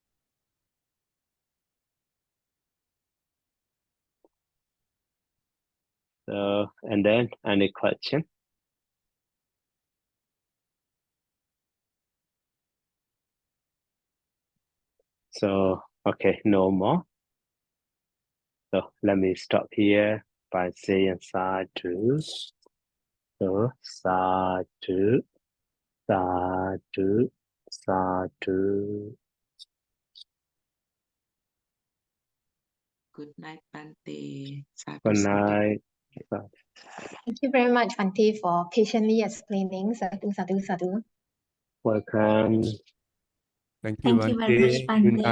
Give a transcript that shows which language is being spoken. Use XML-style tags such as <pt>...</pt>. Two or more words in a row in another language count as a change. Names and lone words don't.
<en>So, and then any question? So, okay, no more. So let me stop here by saying sadhu.</en> <pi>So sadhu, sadhu, sadhu.</pi> <en>Good night,</en> <pi>Bante. Sadhu,</pi> <en>Good sadhu. night. Thank you very much, Bante, for patiently explaining.</en> <pi>Sadhu, sadhu, sadhu.</pi> <en>Welcome. Thank you, Thank you very much,</en>